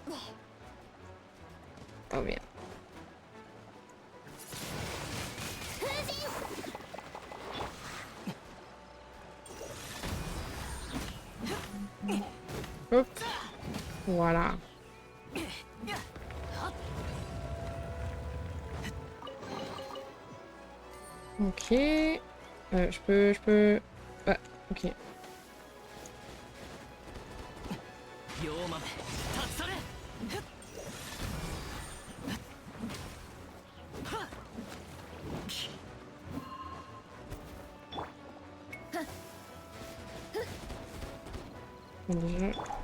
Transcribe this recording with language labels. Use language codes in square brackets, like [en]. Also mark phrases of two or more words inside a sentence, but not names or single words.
[fr] Oh merde. Hop. Voilà. Ok. Je peux... Ah, ok. [ja] 両豆立ち去れ。 [fr] Bon, déjà...